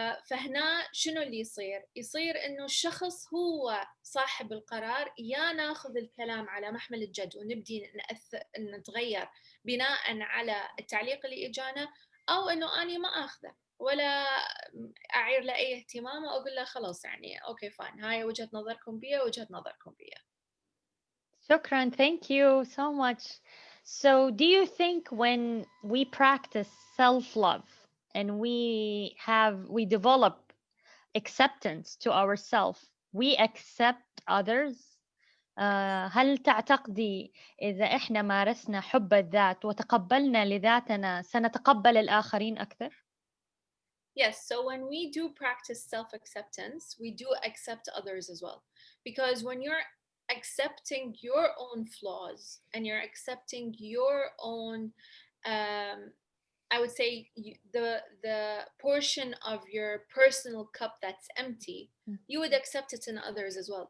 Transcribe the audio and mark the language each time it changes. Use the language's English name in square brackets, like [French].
[Arabic] فهنا شنو اللي يصير إنه الشخص هو صاحب القرار، يا ناخذ الكلام على محمل الجد ونبدي نتغير بناء على التعليق اللي إجانا، أو إنه أنا ما أخذه ولا أعير له أي اهتمام وأقول له خلاص يعني أوكي فاين، هاي وجهة نظركم بيها وجهة نظركم بيها. شكرا. [English] Thank you so much. So do you think when we practice self-love and we develop acceptance to ourselves, we accept others? [Arabic] هل تعتقدي إذا إحنا مارسنا حب الذات وتقبلنا لذاتنا سنتقبل الآخرين أكثر؟ [English] Yes, so when we do practice self-acceptance, we do accept others as well. Because when you're accepting your own flaws and you're accepting your own, I would say the portion of your personal cup that's empty, you would accept it in others as well.